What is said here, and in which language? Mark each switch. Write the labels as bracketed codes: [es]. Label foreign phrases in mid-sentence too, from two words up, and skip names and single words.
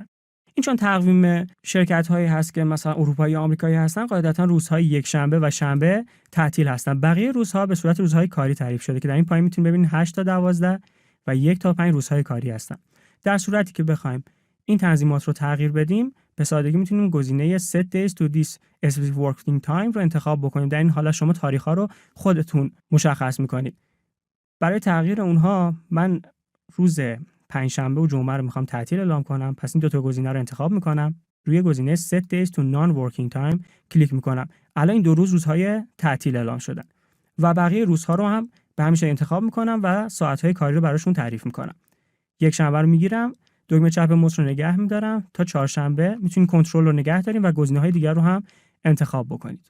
[fa] این چون تقویم شرکت‌هایی هست که مثلا اروپایی یا آمریکایی هستن، قاعدتاً روزهای یک شنبه و شنبه تعطیل هستن. بقیه روزها به صورت روزهای کاری تعریف شده که در این پایین میتونید ببینید 8 تا 12 و 1 تا 5 روزهای کاری هستن. در صورتی که بخوایم این تنظیمات رو تغییر بدیم، به سادگی میتونیم گزینه [en] set days to this specific working time [fa] رو انتخاب بکنیم. در این حالت شما تاریخ‌ها رو خودتون مشخص می‌کنید. برای تغییر اونها من روز پنجشنبه و جمعه رو میخوام تعطیل اعلام کنم. پس این دو تا گزینه رو انتخاب میکنم. روی گزینه [en] set days to non-working time [fa] کلیک میکنم. الان این 2 روز روزهای تعطیل اعلام شدن و بقیه روزها رو هم به همین شکل انتخاب میکنم و ساعت‌های کاری رو براشون تعریف میکنم. یک شنبه رو میگیرم، دکمه چپ موس رو نگه میدارم تا چهارشنبه. میتونید کنترل رو نگه داریم و گزینه‌های دیگر رو هم انتخاب بکنید.